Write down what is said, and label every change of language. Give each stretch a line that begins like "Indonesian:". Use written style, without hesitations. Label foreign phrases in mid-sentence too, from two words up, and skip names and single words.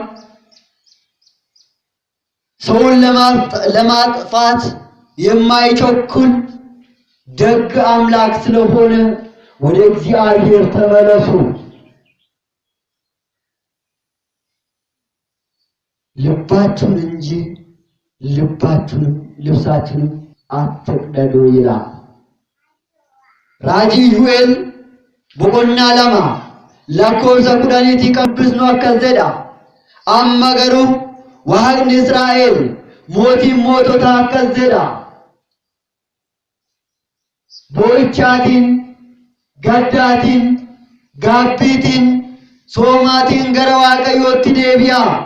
Amharic: ሰውን ለማጥፋት የማይቸኩል ደግ አምላክ ስለሆነ ወደ እግዚአብሔር ተመለሱ። ልባችሁን እንጂ ልብሳችሁንም አትቅደዱ ይላል። ራጂ ዩኤል
Oromo: boqonnaa 2 lakkoofsa 10 qabbisnu akkas jedha. Amma garuu Waaqni Israa'el mootiin moototaa akkas jedha. Boo'ichaatiin, gaddaatiin, gaabbiitiin, soomaatiin gara Waaqayyootti deebi'aa.